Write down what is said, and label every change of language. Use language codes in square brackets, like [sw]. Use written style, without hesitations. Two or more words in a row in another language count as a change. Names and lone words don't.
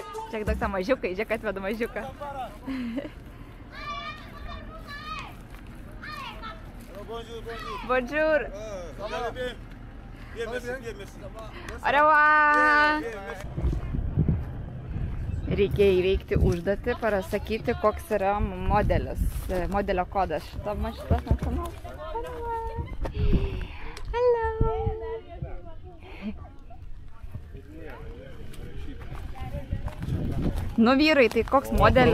[lt] Čia daug tą mažiukai, žiūrėk atvedu mažiuką. [fr] Bonjour. Au revoir. [lt] Reikia įveikti užduotį, pasakyti, koks yra modelio kodas šito mašinos nacionalos. [en] Hello. [lt] Nu vyrai, tai koks modelis?